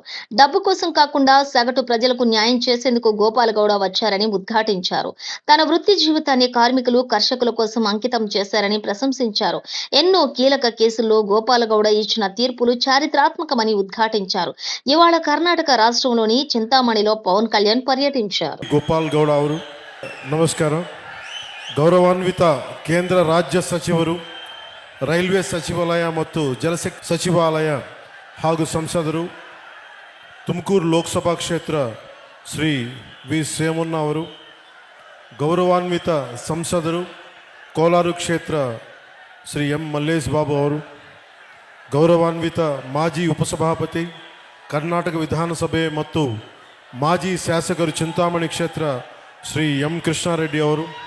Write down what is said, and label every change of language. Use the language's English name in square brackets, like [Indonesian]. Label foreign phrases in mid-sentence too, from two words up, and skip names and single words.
[Telugu] డబ్బు కోసం కాకుండా సగటు ప్రజలకు న్యాయం చేసేందుకు గోపాలగౌడ వచ్చారని ఉద్ఘాటించారు. తన వృత్తి జీవితాన్ని కార్మికులు, కర్షకుల కోసం అంకితం చేశారని ప్రశంసించారు. ఎన్నో కీలక కేసుల్లో గోపాలగౌడ ఇచ్చిన తీర్పులు చారిత్రాత్మకమని ఉద్ఘాటించారు. ఇవాళ కర్ణాటక రాష్ట్రంలోని చింతామణిలో పవన్ కళ్యాణ్ పర్యటించారు. [Kannada] ಗೋಪಾಲ್ ಗೌಡ ಅವರು ನಮಸ್ಕಾರ. ಗೌರವಾನ್ವಿತ ಕೇಂದ್ರ ರಾಜ್ಯ ಸಚಿವರು, ರೈಲ್ವೆ ಸಚಿವಾಲಯ ಮತ್ತು ಜಲಶಕ್ತಿ ಸಚಿವಾಲಯ ಹಾಗೂ ಸಂಸದರು, ತುಮಕೂರು ಲೋಕಸಭಾ ಕ್ಷೇತ್ರ ಶ್ರೀ ವಿ ಸೋಮಣ್ಣ ಅವರು, ಗೌರವಾನ್ವಿತ ಸಂಸದರು ಕೋಲಾರ ಕ್ಷೇತ್ರ ಶ್ರೀ ಎಂ ಮಲ್ಲೇಶ್ ಬಾಬು ಅವರು, ಗೌರವಾನ್ವಿತ ಮಾಜಿ ಉಪಸಭಾಪತಿ ಕರ್ನಾಟಕ ವಿಧಾನಸಭೆ ಮತ್ತು ಮಾಜಿ ಶಾಸಕರು చింతామణి ಕ್ಷೇತ್ರ ಶ್ರೀ ಎಂ ಕೃಷ್ಣಾರೆಡ್ಡಿ ಅವರು,